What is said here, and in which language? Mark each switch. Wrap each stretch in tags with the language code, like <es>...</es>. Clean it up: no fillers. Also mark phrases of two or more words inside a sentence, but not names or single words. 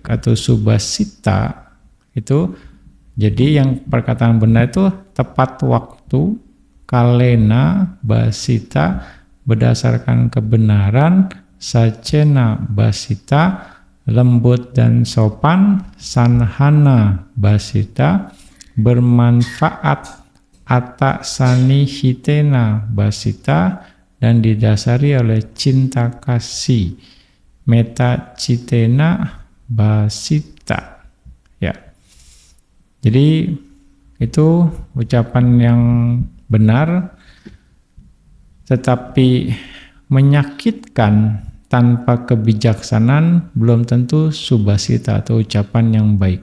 <id>atau subasita itu, jadi yang perkataan benar itu tepat waktu,</id> <pi>kalena basita,</pi> <id>berdasarkan kebenaran,</id> <pi>sacena basita,</pi> <id>lembut dan sopan,</id> <pi>sanhana basita, bermanfaat, atta sanihitena basita,</pi> <id>dan didasari oleh cinta kasih,</id> <pi>meta citena basita.</pi> <id>Ya. Jadi itu ucapan yang benar, tetapi menyakitkan tanpa kebijaksanaan belum tentu subasita atau ucapan yang baik.</id>